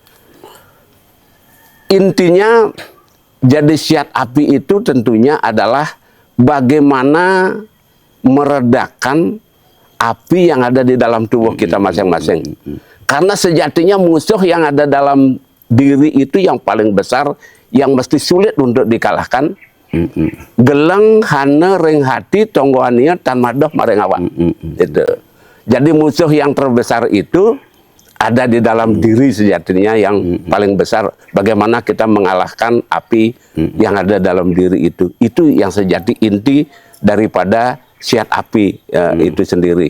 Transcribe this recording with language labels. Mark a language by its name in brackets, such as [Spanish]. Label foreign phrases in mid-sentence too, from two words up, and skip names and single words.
[Indonesian] Intinya, jadi siat api itu tentunya adalah bagaimana meredakan api yang ada di dalam tubuh kita masing-masing. Karena sejatinya musuh yang ada dalam diri itu yang paling besar, yang mesti sulit untuk dikalahkan. [Kawi] Geleng hana ring hati tonggoania tan madoh mareng awak. Itu. [Indonesian] Jadi musuh yang terbesar itu ada di dalam diri sejatinya yang paling besar. Bagaimana kita mengalahkan api yang ada dalam diri itu. Itu yang sejati inti daripada siat api itu sendiri.